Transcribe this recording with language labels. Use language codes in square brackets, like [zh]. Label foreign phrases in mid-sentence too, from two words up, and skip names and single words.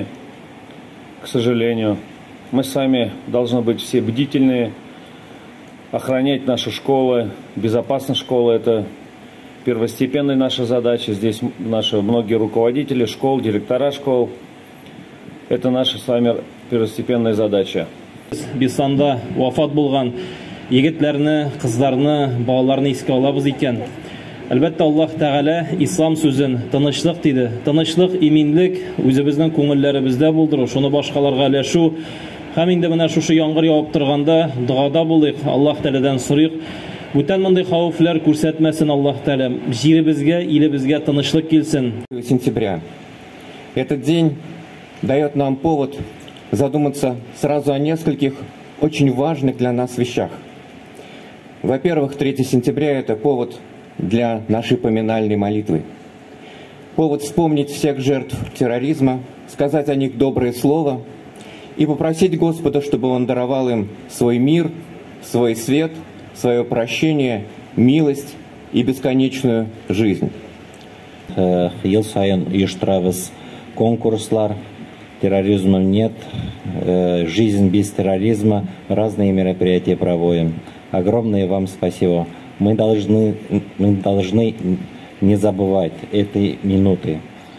[ru] К сожалению, мы с вами должны быть все бдительные, охранять наши школы. Безопасность школы – это первостепенная наша задача. Здесь наши многие руководители школ, директора школ. Это наша с вами первостепенная задача. [tt] Бесланда вафат булган егетләрне, кызларны, балаларны искә алабыз икән. Әлбәттә, Аллаһ Тәгалә ислам сүзен тынычлык диде. Тынычлык, иминлек үзебезнең күңелләребездә булдыру, шуны башкаларга өләшү. Һәм инде менә шушы яңгыр явып торганда дугада булыйк, Аллаһ Тәгаләдән сорыйк. Бүтән мондый хәвефләр күрсәтмәсен Аллаһ Тәгалә. Җиребезгә, илебезгә тынычлык килсен. [ru] Сентября. Этот день дает нам повод задуматься сразу о нескольких очень важных для нас вещах. Во-первых, 3 сентября – это повод для нашей поминальной молитвы. Повод вспомнить всех жертв терроризма, сказать о них доброе слово и попросить Господа, чтобы Он даровал им свой мир, свой свет, свое прощение, милость и бесконечную жизнь. [tt] Ел сайын оештырабыз конкурслар, [ru] терроризма нет, жизнь без терроризма, разные мероприятия проводим. Огромное вам спасибо. Мы должны не забывать этой минуты.